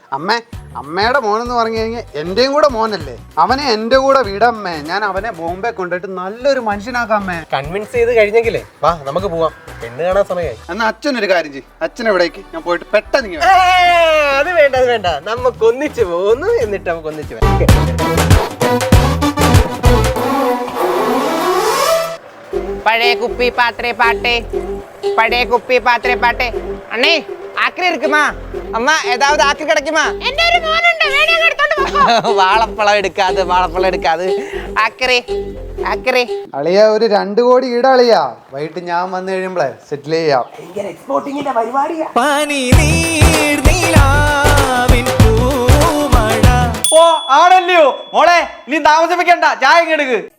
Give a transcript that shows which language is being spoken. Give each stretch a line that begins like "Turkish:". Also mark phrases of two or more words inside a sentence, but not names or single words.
Malayalam: അമ്മേ, അമ്മയുടെ മോനെന്ന് പറഞ്ഞു കഴിഞ്ഞാൽ എന്റെയും കൂടെ മോനല്ലേ. അവനെ എന്റെ കൂടെ വിടമ്മേ. ഞാൻ അവനെ ബോംബെ കൊണ്ടുപോയിട്ട് നല്ലൊരു മനുഷ്യനാക്കാമ്മേ. കൺവിൻസ് ചെയ്ത് കഴിഞ്ഞെങ്കിലേ വാ നമുക്ക് പോവാം. പെണ്ണ് കാണാൻ സമയമായി. എന്നാ അച്ഛനൊരു കാര്യം ചെയ്യും, അച്ഛനെവിടേക്ക് ഞാൻ പോയിട്ട് പെട്ടെന്ന്. അത് വേണ്ട, അത് വേണ്ട, നമുക്ക് ഒന്നിച്ച് പോകുന്നു. എന്നിട്ട് നമുക്ക് ഒന്നിച്ച്
Tamil: பழைய குப்பி பாத்திரை பாட்டே, பழைய குப்பி பாத்திரை பாட்டே. அண்ணே ஆக்கரி இருக்குமா? அம்மா ஏதாவது ஆக்கு கிடைக்குமா?
Malayalam: വാളപ്പഴം എടുക്കാതെ, വാളപ്പഴം എടുക്കാതെ. ആക്കറി ആക്കറി. അളിയ ഒരു 2 കോടി ഈട അളിയാ. വൈകിട്ട് ഞാൻ വന്നു കഴിയുമ്പോഴേ സെറ്റിൽ ചെയ്യാം. എക്സ്പോർട്ടിങ്ങിന്റെ പരിപാടിയാ. ഓ ആണല്ലയോ മോളെ, നീ താമസിപ്പിക്കണ്ട, ചായ എടുക്ക്.